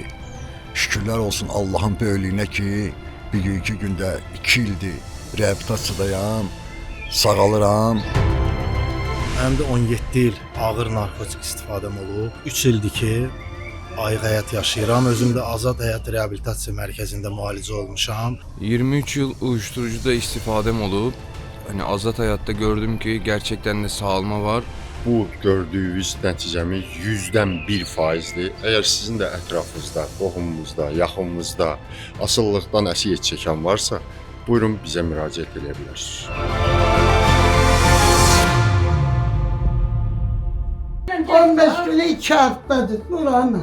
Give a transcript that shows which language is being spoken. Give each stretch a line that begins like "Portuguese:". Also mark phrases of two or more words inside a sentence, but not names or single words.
Azerbaijani: Şükürlər olsun Allahın böyüklüyünə ki, bugünkü gündə 2 ildir reabilitasiyadayam, sağalıram. Mənim də 17 il ağır narkotik istifadəm olub. 3 ildir ki, ayıq həyat yaşayıram. Özüm də Azad Həyat Reabilitasiya Mərkəzində müalicə olmuşam.
Turkish: 23 yıl uyuşturucuda istifadem olup hani Azad Hayat'ta gördüm ki gerçekten de sağalma var.
Azerbaijani: Bu gördüyünüz nəticəmiz 100-dən 1%-dir. Əgər sizin də ətrafınızda, qohumunuzda, yaxınınızda asılılıqdan əziyyət çəkən varsa, buyurun bizə müraciət edə bilərsiniz.
Turkish: 15 günü 2 haftadır Nurhan'la.